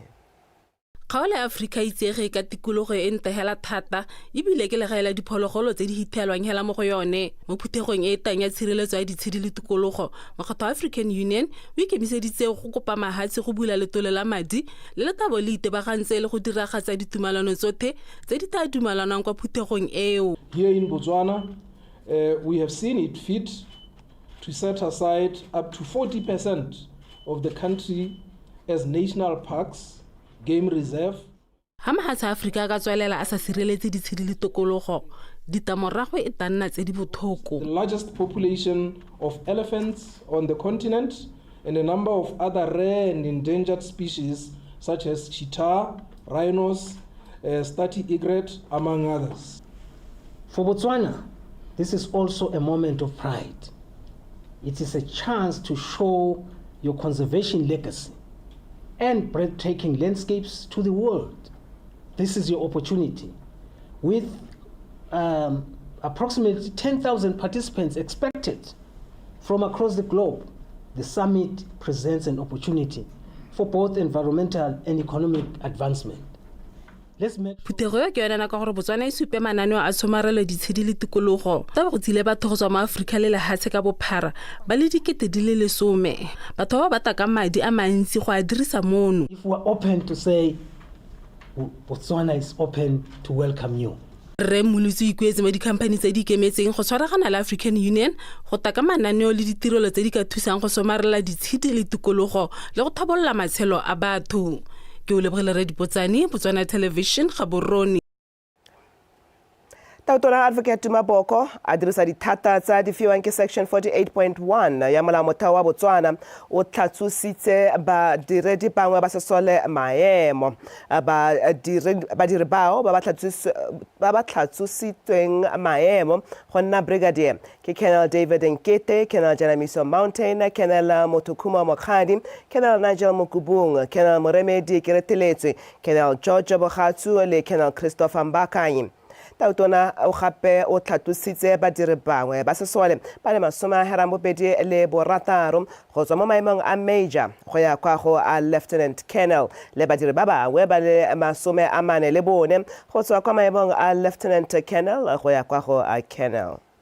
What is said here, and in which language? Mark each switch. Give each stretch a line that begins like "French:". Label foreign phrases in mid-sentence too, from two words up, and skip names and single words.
Tswana: Kgaolo ya Afrika itsege ka tikologo e ntehela thata ebile ke legaela diphologolo tse di hithelwang hela mo go yone mo phuthegong e tang ya tshireletso ya ditshedi le tikologo. Mokgatlo wa African Union o ikemiseditse go kopa mahatshe go bula letole la madi le letabo le itebagantse le go diragatsa ditumalano tsotlhe tse di tla dumalanang kwa phuthegong eo.
English: Here in Botswana, we have seen it fit to set aside up to 40% of the country as national parks, game reserve.
Tswana: Ha mahatsa Afrika ka tswelela a sa sireletse ditshedi le tokologo, ditamorago e tla nna tse di botlhoko.
English: The largest population of elephants on the continent and a number of other rare and endangered species such as cheetah, rhinos, stati egret, among others. For Botswana, this is also a moment of pride. It is a chance to show your conservation legacy and breathtaking landscapes to the world. This is your opportunity. With approximately 10,000 participants expected from across the globe, the summit presents an opportunity for both environmental and economic advancement.
Tswana: Phutego ya ke yona nako gore Botswana e supe mananeo a tshomarelo ditshedi le tikologo tsa go tsile batho go tswa mo Afrika le lehatshe ka bophara ba le dikete di le 10. Batho ba batla ka madi a mantsi go a dirisa mono.
English: If we are open to say Botswana is open to welcome you.
Tswana: Re mulutsi ikwetse mo dikhamphani tse di ikemetseng go tshwaragana le African Union go taka mananeo le ditirelo tse di ka thusang go somarela ditshedi le tikologo le go thabolola matshelo a batho. Ke o lebogela re dipotsane Botswana Television Gaborone. Tautona Advocate Maboko a dirisa dithata tsa di fiwang ke section 48.1 ya Molaotheo wa Botswana o tlhatsositse badiredi bangwe ba sesole maemo badiri bao ba ba tlhatsositsweng maemo go nna brigadier ke Colonel David Nkete, Colonel Janamiso Mountain, Colonel Motukuma Mokhadi, Colonel Nigel Mukubung, Colonel Moremedi Kereteletswe, Colonel George Bogatsu le Colonel Christopher Mbakanye. Tautona o gape o tlhatlositse badiri bangwe ba sesole ba le 26 go tswa mo maemong a major go ya kwa go a
English: lieutenant colonel
Tswana: le badiri ba bangwe ba le 44 go tswa kwa maemong a
English: lieutenant colonel
Tswana: go ya kwa go a colonel.